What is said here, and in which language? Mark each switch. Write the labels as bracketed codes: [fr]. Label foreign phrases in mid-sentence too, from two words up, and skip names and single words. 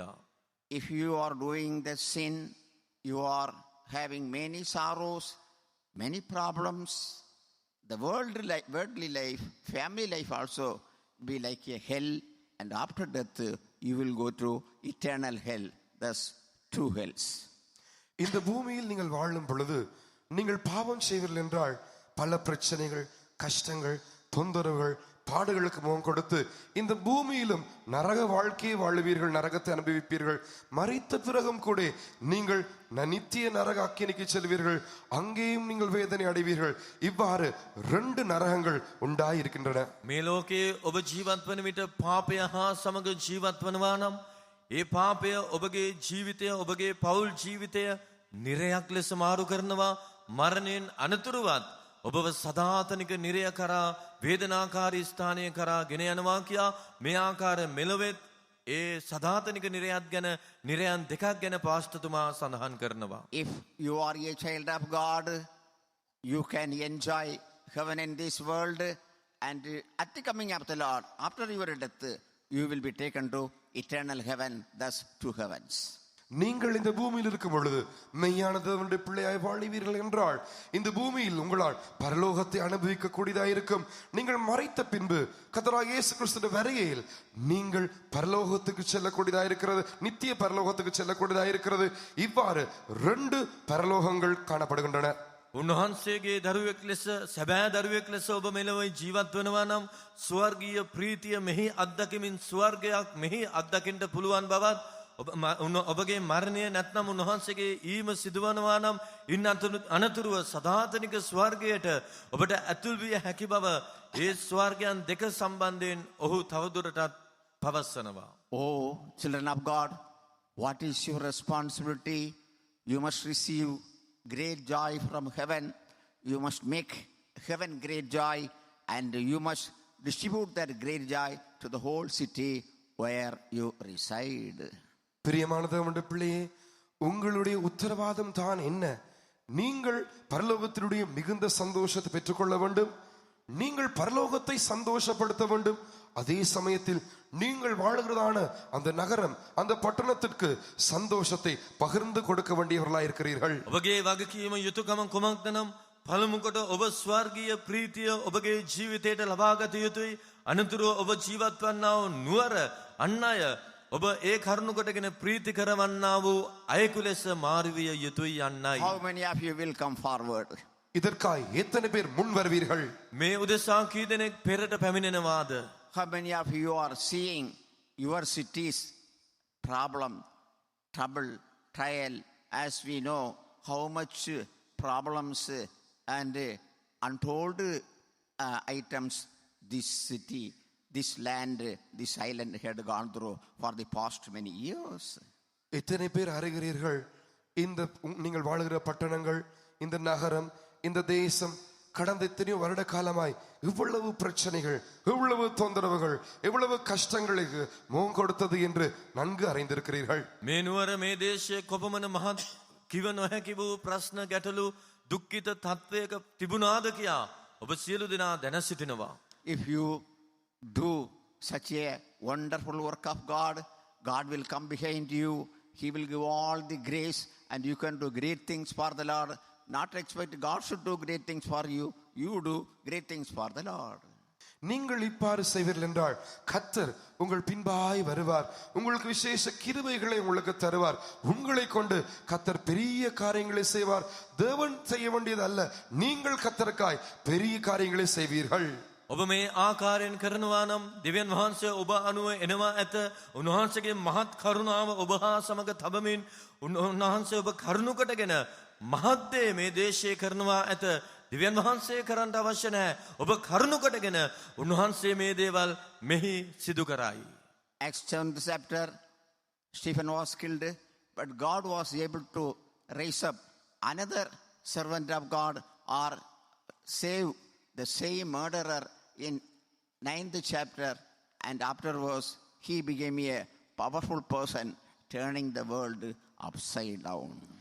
[en] If you are doing the sin, you are having many sorrows, many problems. The worldly life, family life also be like a hell, and after death you will go through eternal hell. Thus 2 hells. [ta] இந்த பூமியில் நீங்கள் வாழும் பொழுது நீங்கள் பாவம் செய்வீர்கள் என்றால் பல பிரச்சனைகள், கஷ்டங்கள், தொந்தரவுகள், பாடுகளுக்கு முகம் கொடுத்து இந்த பூமியிலும் நரக வாழ்க்கையை வாழுவீர்கள், நரகத்தை அனுபவிப்பீர்கள். மரித்த பிறகும் கூட நீங்கள் நித்திய நரக அக்கினிக்கு செல்வீர்கள், அங்கேயும் நீங்கள் வேதனை அடைவீர்கள். இவ்வாறு 2 நரகங்கள் உண்டாயிருக்கின்றன. [si] මේ ලෝකයේ ඔබ ජීවත් වන විට පාපය හා සමග ජීවත් වනවා නම් ඒ පාපය ඔබගේ ජීවිතය, ඔබගේ පවුල් ජීවිතය නිරයක් ලෙස මාරු කරනවා. මරණයෙන් අනතුරුවත් ඔබව සදාතනික නිරය කරා, වේදනාකාරී ස්ථානය කරා ගෙන යනවා කියා මේ ආකාර මෙලොවෙත් ඒ සදාතනික නිරයත් ගැන, නිරයන් දෙකක් ගැන පාස්ටතුමා සඳහන් කරනවා. [en] If you are a child of God, you can enjoy heaven in this world, and at the coming of the Lord, after your death, you will be taken to eternal heaven, thus 2 heavens. [ta] நீங்கள் இந்த பூமியில் இருக்கும் பொழுது மெய்யான தேவனுடைய பிள்ளையாய் வாழ்வீர்கள் என்றால் இந்த பூமியில் உங்களால் பரலோகத்தை அனுபவிக்க கூடியதாயிருக்கும். நீங்கள் மரித்த பின்பு கர்த்தராகிய இயேசு கிறிஸ்துவின் வருகையில் நீங்கள் பரலோகத்துக்கு செல்லக்கூடியதாயிருக்கிறது, நித்திய பரலோகத்துக்கு செல்லக்கூடியதாயிருக்கிறது. இவ்வாறு 2 பரலோகங்கள் காணப்படுகின்றன. [si] උන්වහන්සේගේ දරුවෙක් ලෙස, සැබෑ දරුවෙක් ලෙස ඔබ මෙලොව ජීවත් වෙනවා නම් ස්වර්ගීය ප්‍රීතිය මෙහි අත්දැකීමින් ස්වර්ගයක් මෙහි අත්දකින්න පුළුවන් බවත්, ඔබගේ මරණය නැත්නම් උන්වහන්සේගේ ඊම සිදුවනවා නම් ඉන් අනතුරුව සදාතනික ස්වර්ගයට ඔබට ඇතුල් විය හැකි බව ඒ ස්වර්ගයන් දෙක සම්බන්ධයෙන් ඔහු තවදුරටත් පවසනවා. [en] Oh, children of God, what is your responsibility? You must receive great joy from heaven. You must make heaven great joy, and you must distribute that great joy to the whole city where you reside. [ta] பிரியமான தேவனுடைய பிள்ளையே, உங்களுடைய உத்தரவாதம் தான் என்ன? நீங்கள் பரலோகத்தினுடைய மிகுந்த சந்தோஷத்தை பெற்றுக்கொள்ள வேண்டும். நீங்கள் பரலோகத்தை சந்தோஷப்படுத்த வேண்டும். அதே சமயத்தில் நீங்கள் வாழுகிறதான அந்த நகரம், அந்த பட்டணத்திற்கு சந்தோஷத்தை பகிர்ந்து கொடுக்க வேண்டியவர்களாக இருக்கிறீர்கள். [si] ඔබගේ වගකීම යුතුයකම කුමක්ද නම් පළමුකොට ඔබ ස්වර්ගීය ප්‍රීතිය ඔබගේ ජීවිතයට ලබා ගත යුතුයි. අනතුරුව ඔබ ජීවත් වන්නා වූ නුවර අන් අය ඔබ ඒ කරුණු කොටගෙන ප්‍රීති කරවන්නා වූ අයෙකු ලෙස මාරු විය යුතුයි යන්නයි. [en] How many of you will come forward? [ta] இதற்காய் எத்தனை பேர் முன் வருவீர்கள்? [si] මේ උදෙසා කී දෙනෙක් පෙරට පැමිණෙනවාද? [en] How many of you are seeing your city's problem, trouble, trial? As we know how much problems and untold items this city, this land, this island had gone through for the past many years. [ta] எத்தனை பேர் அறிகிறீர்கள் இந்த நீங்கள் வாழுகிற பட்டணங்கள், இந்த நகரம், இந்த தேசம் கடந்த எத்தனையோ வருட காலமாய் இவ்வளவு பிரச்சனைகள், இவ்வளவு தொந்தரவுகள், இவ்வளவு கஷ்டங்களுக்கு முகம் கொடுத்தது என்று நன்கு அறிந்திருக்கிறீர்கள். [si] මේ නුවර, මේ දේශයේ කොපමණ මහත් කිව නොහැකි වූ ප්‍රශ්න, ගැටලු, දුක්ඛිත තත්වයක තිබුණාද කියා ඔබ සියලු දෙනා දැන සිටිනවා. [en] If you do such a wonderful work of God, God will come behind you. He will give all the grace, and you can do great things for the Lord. Not expect God should do great things for you. You do great things for the Lord. [ta] நீங்கள் இப்பாறு செய்வீர்கள் என்றால் கர்த்தர் உங்கள் பின்பாய் வருவார். உங்களுக்கு விசேஷ கிருபைகளை உங்களுக்கு தருவார். உங்களை கொண்டு கர்த்தர் பெரிய காரியங்களை செய்வார். தேவன் செய்ய வேண்டியது அல்ல, நீங்கள் கர்த்தருக்காய் பெரிய காரியங்களை செய்வீர்கள். [si] ඔබ මේ ආකාරයෙන් කරනවා නම් දෙවියන් වහන්සේ ඔබ අනුව එනවා ඇත. උන්වහන්සේගේ මහත් කරුණාව ඔබ හා සමග තබමින් උන්වහන්සේ ඔබ කරුණු කොටගෙන මහත් දේ මේ දේශයේ කරනවා ඇත. දෙවියන් වහන්සේ කරන්න අවශ්‍ය නැහැ. ඔබ කරුණු කොටගෙන උන්වහන්සේ මේ දේවල් මෙහි සිදු කරයි. [en] Acts 7th chapter, Stephen was killed, but God was able to raise up another servant of God or save the same murderer in 9th chapter, and afterwards he became a powerful person, turning the world upside down.